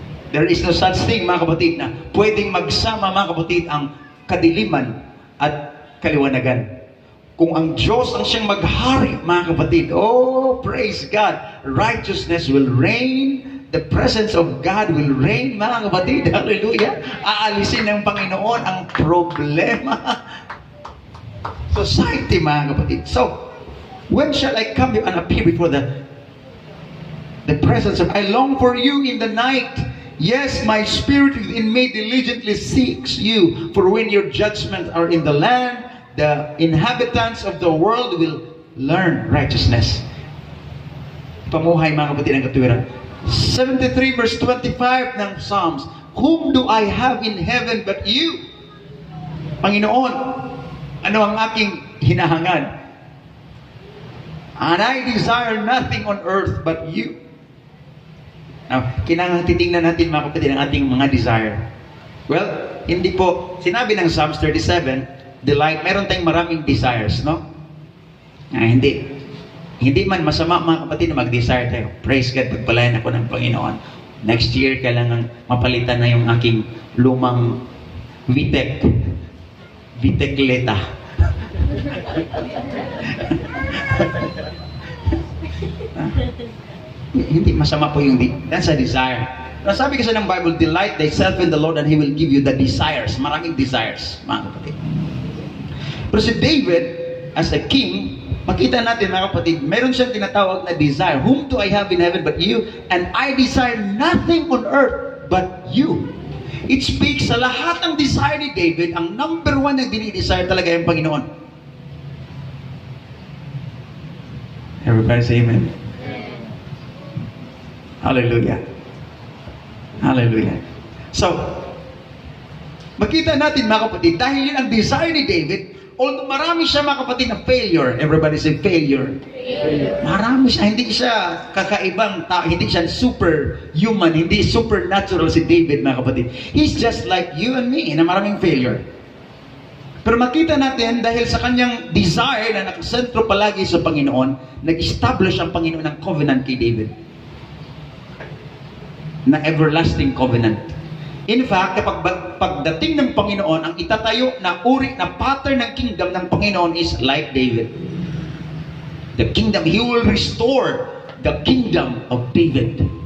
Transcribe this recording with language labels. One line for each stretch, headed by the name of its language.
English: There is no such thing,
Filipino: mga kapatid, na pwedeng magsama, mga kapatid, ang kadiliman at kaliwanagan. Kung ang Diyos ang siyang maghari, mga kapatid,
English: oh, praise God, righteousness will reign, the presence of God will reign, mga kapatid, hallelujah.
Filipino: Aalisin ng Panginoon ang problema. Society, mga kapatid.
English: So, when shall I come and appear before the presence of, I long for you in the night. Yes, my spirit within me diligently seeks you. For when your judgments are in the land, the inhabitants of the world will learn righteousness.
Filipino: Pamuhay, mga kapatid, ang katuwiran. 73 verse 25 ng Psalms.
English: Whom do I have in heaven but you?
Filipino: Panginoon, ano ang aking hinahangad?
English: And I desire nothing on earth but you.
Filipino: Now, kailangan titingnan natin, mga kapatid, ang ating mga desire. Well, hindi po, sinabi ng Psalms 37, delight, meron tayong maraming desires, no? Hindi. Hindi man masama, mga kapatid, na mag-desire tayo.
English: Praise God,
Filipino: pagpalayan ako ng Panginoon. Next year, kailangan mapalitan na yung aking lumang Vitekleta. Hindi masama po yung
English: that's a desire.
Filipino: Sabi kasi ng Bible,
English: delight thyself in the Lord and He will give you the desires.
Filipino: Maraming desires, mga kapatid. Pero si David, as a king, makita natin, mga kapatid, meron siyang tinatawag na desire.
English: Whom do I have in heaven but you? And I desire nothing on earth but you. It speaks
Filipino: sa lahat ng desire ni David, ang number one na dinidesire talaga yung Panginoon.
English: Everybody say amen.
Filipino: Hallelujah. Hallelujah. So, makita natin, mga kapatid, dahil yun ang desire ni David, although marami siya, mga kapatid, na failure.
English: Everybody say failure.
Filipino: Marami siya. Hindi siya kakaibang tao. Hindi siya superhuman. Hindi supernatural si David, mga kapatid.
English: He's just like you and me,
Filipino: na maraming failure. Pero makita natin, dahil sa kanyang desire na nakasentro palagi sa Panginoon, nag-establish ang Panginoon ng covenant kay David. Na everlasting covenant. In fact, kapag pagdating ng Panginoon, ang itatayo na uri, na pattern ng kingdom ng Panginoon is like David.
English: The kingdom, He will restore the kingdom of David.